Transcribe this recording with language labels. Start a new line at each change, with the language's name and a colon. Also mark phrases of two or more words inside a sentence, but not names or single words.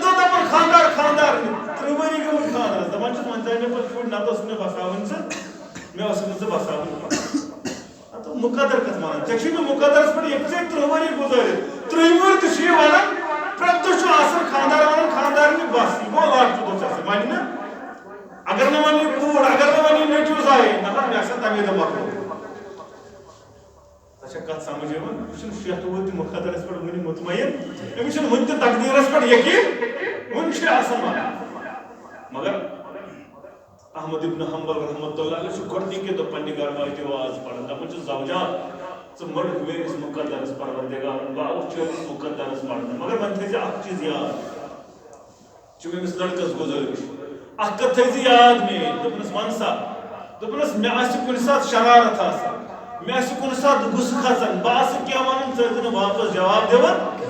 Kashmiri: دہ دپان خاندار خاندار 3 ؤری گٔمٕتۍ خاندرس دپان چھُس وۄنۍ ژاے مےٚ پتہٕ شُر نتہٕ اوس مےٚ بساوٕنۍ ژٕ مےٚ اوسُکھ نہٕ ژٕ بساوٕنۍ تہٕ مقدر کتھ ونان ژےٚ چھُے مےٚ مقدرس پٮ۪ٹھ ییٚتہِ ژےٚ 3 ؤری گُزٲرِتھ 3 وُہُر تہِ چھُ یہِ ونان پرٛٮ۪تھ دۄہ چھُ آسان خاندار ونان خاندارنہِ بس یہِ گوٚو لاسٹہٕ دۄہ ژےٚ سۭتۍ وۄنۍ نہٕ اگر نہٕ وۄنۍ یہِ کوٗر اگر نہٕ وۄنۍ یہِ نیٚچوٗ زایہِ نتہٕ مےٚ آسہِ تمی دۄہ مۄکلومُت کت سمجھ یوان یہ 60 وُہُر تہِ مقدرس پٮ۪ٹھ وٕنہِ مطمئن أمِس چھُنہٕ وٕنہِ تہِ تقدیرس پٮ۪ٹھ یقین وٕنہِ چھُ آسان ونان مگر احمد ابن حنبل
Arabic: رحمۃ اللہ علیہ
Kashmiri: چھُ گۄڈنِکہِ دۄہ پننہِ گرواے تہِ واز پران دپان چھُ زوجا ژٕ مٔڑکھ میٲنِس مقدرس پروردگارن بہٕ آوُس چٲنِس مقدرس پرنہٕ مگر وۄنۍ تھٲیزِ اکھ چیٖز یاد چھُ أمِس لڑکس گُزٲرِش اکھ کتھ تھٲیزِ یاد میٲنۍ دوٚپنس ون سا دوٚپنس مےٚ آسہِ کُنہِ ساتہٕ شرارت آسان میں آسہِ کُنہِ ساتہٕ غُصہٕ کھسان بہٕ آسہٕ کینٛہہ ونان ژٕ ٲسۍ نہٕ واپس جواب دِوان